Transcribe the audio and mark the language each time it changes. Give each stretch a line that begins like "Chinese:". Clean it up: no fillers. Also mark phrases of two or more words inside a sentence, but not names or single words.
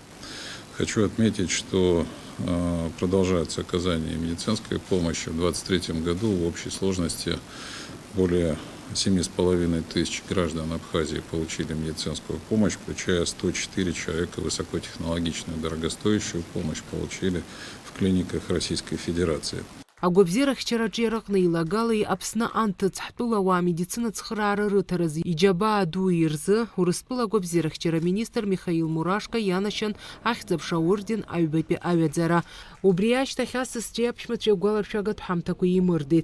Russian: Хочу отметить, что продолжается оказание медицинской помощи. В 2023 году в общей сложности более 7,5 тысяч граждан Абхазии получили медицинскую помощь, включая 104 человека высокотехнологичную дорогостоящую помощь получили в клиниках Российской Федерации.
Abkhazian: Агәабзиарахьчараҿы иаракны илагалеи Аԥсны анҭыҵ ҳтәылауаа амедицина цхыраара рыҭаразы иџьабаа ду ирзы Урыстәыла агәабзиарахьчара министр Михаил Мурашко ианашьан ахьӡ-аԥша аорден аҩбатәи аҩаӡара. Убри ашьҭахь асасцәеи аԥшәмацәеи агәаларшәагатә ҳамҭақәа еимырдеит.